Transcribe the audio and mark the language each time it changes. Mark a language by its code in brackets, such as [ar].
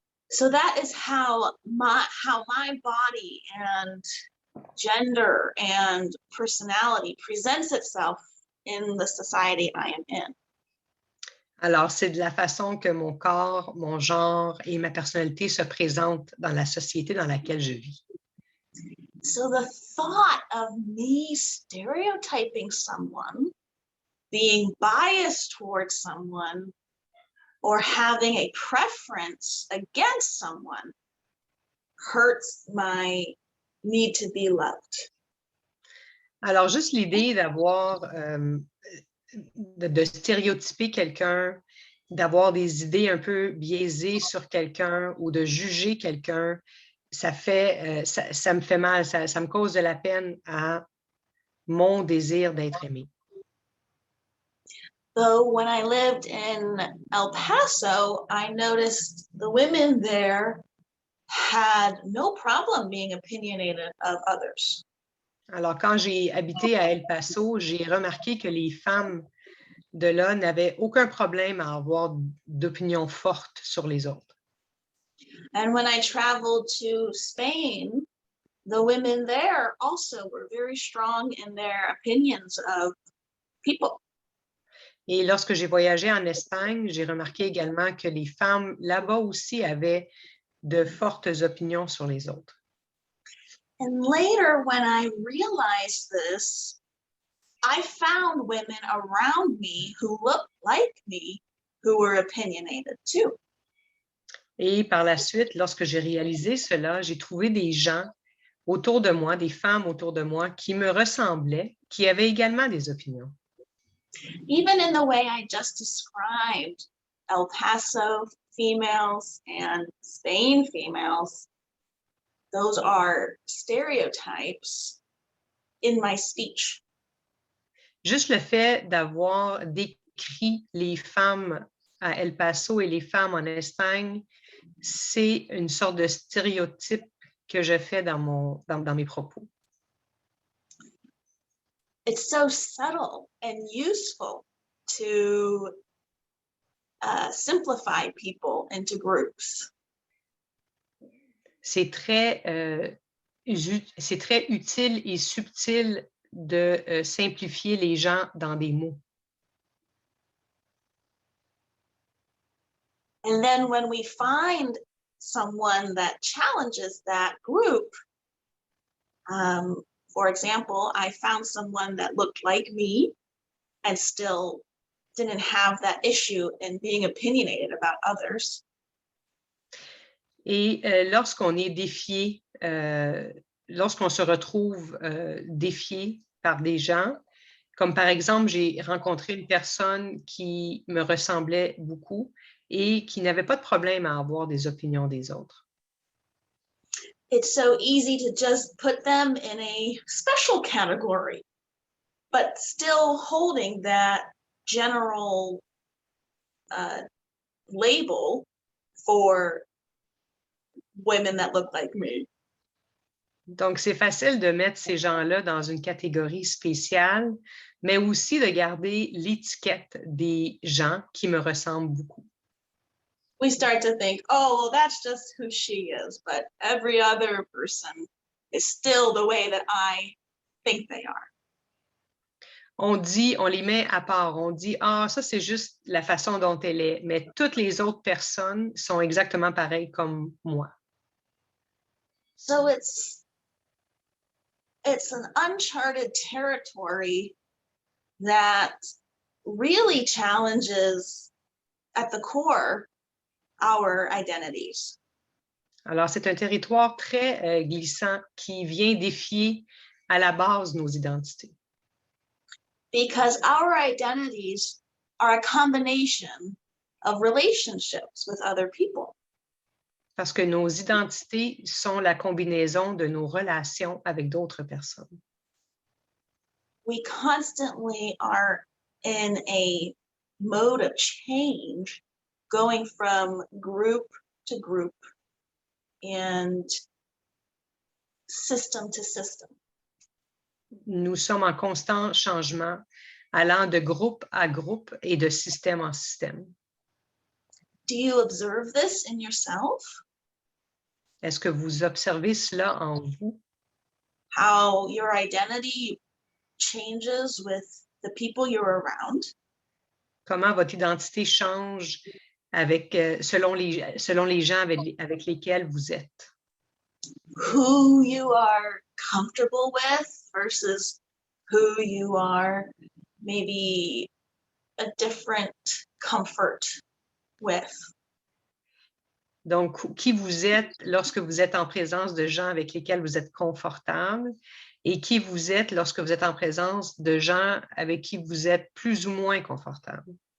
[en] So that is how my body and gender and personality presents itself in the society I am in. [fr] Alors, c'est de la façon que mon corps, mon genre et ma personnalité se présentent dans la société dans laquelle je vis. [en] So the thought of me stereotyping someone, being biased towards someone, or having a preference against someone hurts my need to be loved. [fr] Alors, juste l'idée d'avoir, de stéréotyper quelqu'un, d'avoir des idées un peu biaisées sur quelqu'un ou de juger quelqu'un, ça me fait mal, ça me cause de la peine à mon désir d'être aimé. [en] Though when I lived in El Paso, I noticed the women there had no problem being opinionated of others. [fr] Alors, quand j'ai habité à El Paso, j'ai remarqué que les femmes de là n'avaient aucun problème à avoir d'opinions fortes sur les autres. [en] And when I traveled to Spain, the women there also were very strong in their opinions of people. [fr] Et lorsque j'ai voyagé en Espagne, j'ai remarqué également que les femmes là-bas aussi avaient de fortes opinions sur les autres. [en] And later, when I realized this, I found women around me who looked like me, who were opinionated too. [fr] Et par la suite, lorsque j'ai réalisé cela, j'ai trouvé des gens autour de moi, des femmes autour de moi qui me ressemblaient, qui avaient également des opinions. [en] Even in the way I just described, El Paso females and Spain females, those are stereotypes in my speech. [fr] Juste le fait d'avoir décrit les femmes à El Paso et les femmes en Espagne, c'est une sorte de stéréotype que je fais dans mes propos. [en] It's so subtle and useful to simplify people into groups. [fr] C'est très utile et subtil de simplifier les gens dans des mots. [en] And then when we find someone that challenges that group, for example, I found someone that looked like me and still didn't have that issue in being opinionated about others. [fr] Et lorsqu'on est défié, lorsqu'on se retrouve défié par des gens, comme par exemple, j'ai rencontré une personne qui me ressemblait beaucoup et qui n'avait pas de problème à avoir des opinions des autres. [en] It's so easy to just put them in a special category, but still holding that general label for women that look like me. [fr] Donc, c'est facile de mettre ces gens-là dans une catégorie spéciale, mais aussi de garder l'étiquette des gens qui me ressemblent beaucoup. [en] We start to think, oh, well, that's just who she is, but every other person is still the way that I think they are. [fr] On les met à part, on dit, ah, ça c'est juste la façon dont elle est, mais toutes les autres personnes sont exactement pareilles comme moi. [en] So it's an uncharted territory that really challenges at the core our identities. [fr] Alors, c'est un territoire très glissant qui vient défier à la base nos identités. [en] Because our identities are a combination of relationships with other people. [fr] Parce que nos identités sont la combinaison de nos relations avec d'autres personnes. [en] We constantly are in a mode of change, going from group to group and system to system. [fr] Nous sommes en constant changement, allant de groupe à groupe et de système en système. [en] Do you observe this in yourself? [fr] Est-ce que vous observez cela en vous? [en] How your identity changes with the people you're around? [fr] Comment votre identité change avec, selon les gens avec lesquels vous êtes? [en] Who you are comfortable with versus who you are maybe a different comfort with. [fr] Donc, qui vous êtes lorsque vous êtes en présence de gens avec lesquels vous êtes confortable et qui vous êtes lorsque vous êtes en présence de gens avec qui vous êtes plus ou moins confortable.